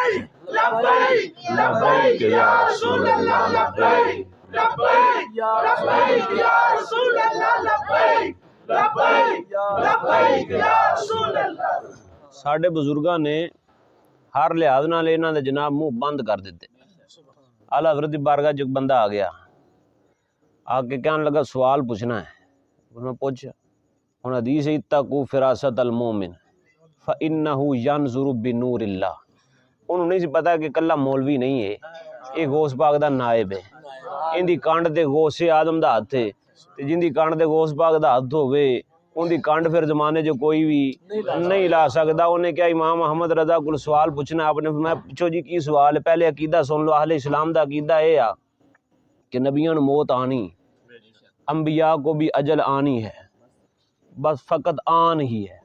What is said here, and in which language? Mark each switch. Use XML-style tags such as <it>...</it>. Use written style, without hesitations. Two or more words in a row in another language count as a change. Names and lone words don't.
<ar>لبیک لبیک یا رسول اللہ, لبیک لبیک لبیک یا رسول اللہ, لبیک لبیک لبیک یا رسول اللہ.</ar> <pa>ساڈے بزرگاں نے ہر لحاظ نال انہاں دے جناب منہ بند کر دیتے. اعلی حضرت دی بارگاہ جو بندہ آ گیا, آ کے کہنے لگا سوال پوچھنا ہے. میں پوچھ, ہن حدیث ہے</pa> <ar>اتقوا فراست المومن فإنہ ینظر بنور اللہ.</ar> <pa>انہوں نہیں سی پتا کہ کلا مولوی نہیں ہے, یہ غوث پاک دا نائب ہے. ان دی کانڈ تے غوث آدم دا ہاتھ ہے, تے جن دی کانڈ تے غوث پاک دا ہاتھ ہوئے ان دی کانڈ پھر زمانے جو کوئی بھی نہیں لا سکتا. انہیں کیا امام احمد رضا کو سوال پوچھنا, آپ نے فرمایا پوچھو جی کی سوال ہے. پہلے عقیدہ سن لو. اہل اسلام دا عقیدہ یہ آ کہ نبیوں نے موت آنی, انبیاء کو بھی اجل آنی ہے, بس فقط آن ہی ہے.</pa>